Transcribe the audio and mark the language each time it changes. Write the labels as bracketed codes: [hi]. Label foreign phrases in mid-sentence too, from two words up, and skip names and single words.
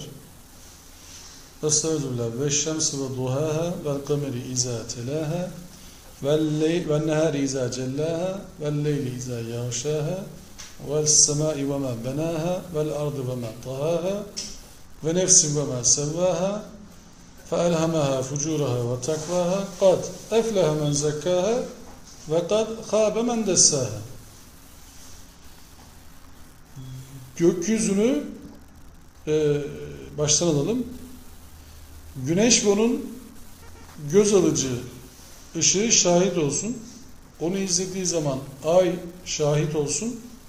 [ar] Estağfirullah. والشمس وضحاها والقمر إذا تلاها والنهار إذا جلاها والليل إذا يغشاها والسماء وما بناها والأرض وما طحاها ونفس وما سواها فَأَلْهَمَهَا فُجُورَهَا وَتَقْوَاهَا قَدْ اَفْلَهَ مَنْ زَكَّاهَا وَقَدْ خَابَ مَنْ دَسَّاهَا. [tr] Gökyüzünü baştan alalım. Güneş ve onun göz alıcı ışığı şahit olsun. Onu izlediği zaman ay şahit olsun.